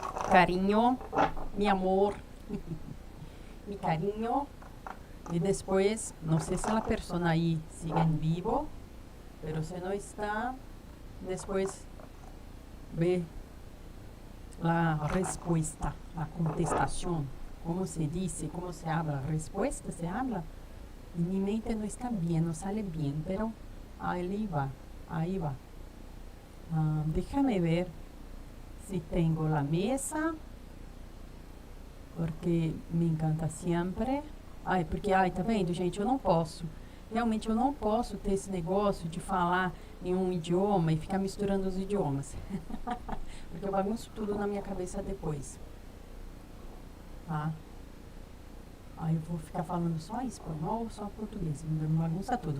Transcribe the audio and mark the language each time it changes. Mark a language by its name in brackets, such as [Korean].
[Spanish] Carinho, mi amor, mi carinho. [Portuguese] E depois, não sei se a persona aí sigue em vivo, mas se não está, depois ve a resposta, a contestação. Como se diz, [Spanish] como se habla, resposta se habla. E mi mente [Portuguese] não está bem, não [Spanish] sale bem, pero ahí va, ahí va. Déjame ver si tengo la mesa, porque me encanta sempre. [Portuguese] Porque, tá vendo, gente, eu não posso. Realmente eu não posso ter esse negócio de falar em um idioma e ficar misturando os idiomas. Porque eu bagunço tudo na minha cabeça depois. Tá? Aí eu vou ficar falando só espanhol ou só português. Me bagunça tudo.